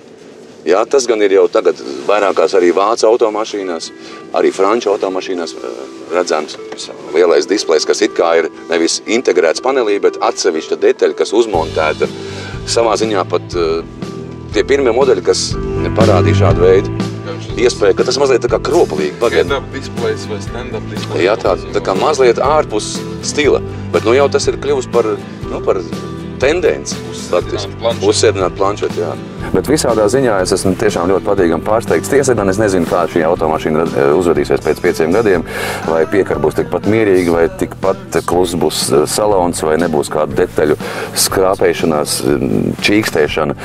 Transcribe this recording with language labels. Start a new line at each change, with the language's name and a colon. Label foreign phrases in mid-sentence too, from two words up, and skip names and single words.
Latvian: Jā, tas gan ir jau tagad vairākās arī vācu automašīnās, arī franču automašīnās redzams lielais displejs, kas it kā ir nevis integrēts panelī, bet atsevišķa detaļa, kas uzmontēta savā ziņā pat tie pirmie modeļi, kas parādīja šādu veidu. Iespēja, ka tas mazliet tā kā kropalīgi. Head-up displejs vai stand-up displejs. Jā, tā kā mazliet ārpus stila, bet jau tas ir kļuvis par tendenci. Uzsēdināt planšeti, jā. Bet visādā ziņā es esmu tiešām ļoti patīkami pārsteigts. Tiesa gan es nezinu, kā šī automašīna uzvedīsies pēc 5 gadiem, vai piekar būs tikpat mierīgi, vai tikpat klus būs salons, vai nebūs kāda detaļu skrāpēšanās, čīkstēšana.